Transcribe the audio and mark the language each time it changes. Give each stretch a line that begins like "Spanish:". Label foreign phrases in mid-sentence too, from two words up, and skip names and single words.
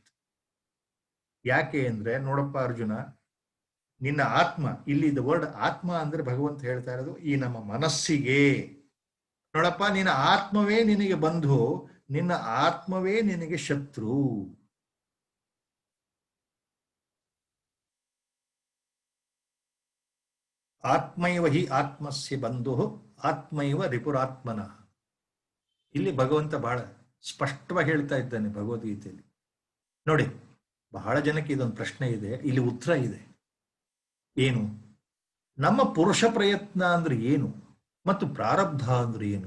Kannada: ಯಾಕೆ ಅಂದ್ರೆ ನೋಡಪ್ಪ ಅರ್ಜುನ, ನಿನ್ನ ಆತ್ಮ, ಇಲ್ಲಿ
English: the word
Kannada: ಆತ್ಮ ಅಂದ್ರೆ ಭಗವಂತ ಹೇಳ್ತಾ ಇರೋದು ಈ ನಮ್ಮ ಮನಸ್ಸಿಗೆ. ನೋಡಪ್ಪ, ನಿನ್ನ ಆತ್ಮವೇ ನಿನಗೆ ಬಂಧು, ನಿನ್ನ ಆತ್ಮವೇ ನಿನಗೆ ಶತ್ರು.
Sanskrit: ಆತ್ಮೈವ ಹಿ ಆತ್ಮಸ್ಯ ಬಂಧು ಆತ್ಮೈವ ರಿಪುರಾತ್ಮನ.
Kannada: ಇಲ್ಲಿ ಭಗವಂತ ಬಹಳ ಸ್ಪಷ್ಟವಾಗಿ ಹೇಳ್ತಾ ಇದ್ದಾನೆ ಭಗವದ್ಗೀತೆಯಲ್ಲಿ. ನೋಡಿ, ಬಹಳ ಜನಕ್ಕೆ ಇದೊಂದು ಪ್ರಶ್ನೆ ಇದೆ, ಇಲ್ಲಿ ಉತ್ತರ ಇದೆ. ಏನು? ನಮ್ಮ ಪುರುಷ ಪ್ರಯತ್ನ ಅಂದ್ರೆ ಏನು ಮತ್ತು ಪ್ರಾರಬ್ಧ ಅಂದ್ರೆ ಏನು?